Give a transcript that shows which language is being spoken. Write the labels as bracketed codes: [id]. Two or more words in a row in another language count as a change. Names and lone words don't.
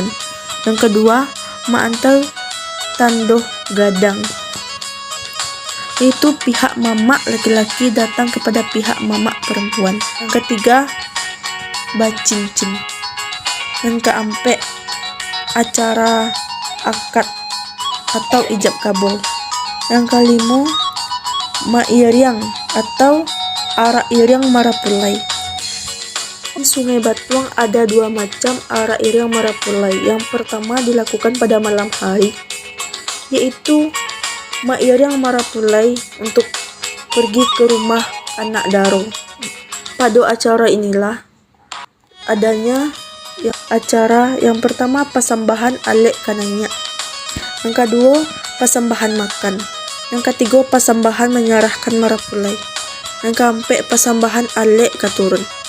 [id] Yang kedua, maantel tandoh gadang, yaitu pihak mamak laki-laki datang kepada pihak mamak perempuan. Yang ketiga, bacincin. Yang keempat, acara akad atau ijab kabul. Yang kelima, mairiang atau arak iriang marapulai. Di Sungai Batuang ada dua macam arak iriang marapulai. Yang pertama dilakukan pada malam hari, yaitu mairiang marapulai untuk pergi ke rumah anak daro. Pada acara inilah adanya acara yang pertama pasambahan alek kananya, yang kedua pasambahan makan, yang ketiga pasambahan menyerahkan marapulai, yang keempat pasambahan alek katurun.